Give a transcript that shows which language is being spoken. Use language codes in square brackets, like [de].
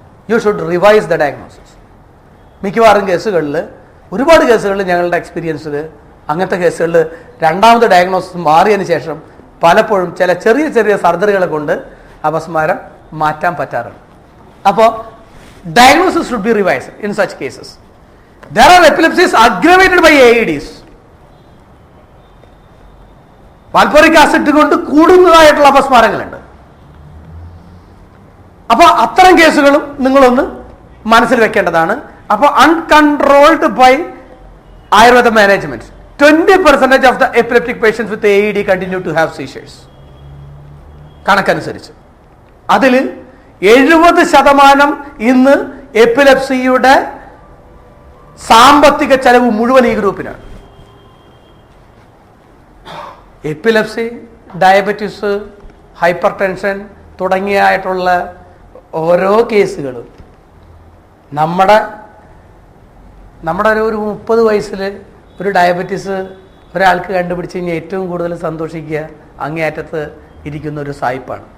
[en] You should revise the diagnosis. [ml] മിക്കവാറും കേസുകളിൽ, ഒരുപാട് കേസുകളിൽ ഞങ്ങളുടെ എക്സ്പീരിയൻസിൽ അങ്ങനത്തെ കേസുകളിൽ രണ്ടാമത്തെ ഡയഗ്നോസിസ് മാറിയതിന് ശേഷം പലപ്പോഴും ചില ചെറിയ ചെറിയ സർജറികളെ കൊണ്ട് അപസ്മാരം മാറ്റാൻ പറ്റാറുണ്ട്. അപ്പോൾ [en] diagnosis should be revised in such cases. There are epilepsies aggravated by AEDs. [ml] വാൽപോറിക് acid കൊണ്ട് കൂടുന്നതായിട്ടുള്ള അപസ്മാരങ്ങളുണ്ട്. അപ്പോൾ അത്തരം കേസുകളും നിങ്ങളൊന്ന് മനസ്സിൽ വെക്കേണ്ടതാണ്. [en] അപ്പോൾ uncontrolled by Ayurveda management 20% of the epileptic patients with AED continue to have seizures. [ml] കണക്കനുസരിച്ച് അതിൽ 70% ഇന്ന് എപ്പിലെപ്സിയുടെ സാമ്പത്തിക ചെലവ് മുഴുവൻ ഈ ഗ്രൂപ്പിനാണ്. എപ്പിലെപ്സി, ഡയബറ്റീസ്, ഹൈപ്പർ ടെൻഷൻ തുടങ്ങിയായിട്ടുള്ള ഓരോ കേസുകളും നമ്മുടെ ഒരു 30 വയസ്സിൽ ഒരു ഡയബറ്റീസ് ഒരാൾക്ക് കണ്ടുപിടിച്ച് കഴിഞ്ഞാൽ ഏറ്റവും കൂടുതൽ സന്തോഷിക്കുക അങ്ങേയറ്റത്ത് ഇരിക്കുന്ന ഒരു സായിപ്പാണ്.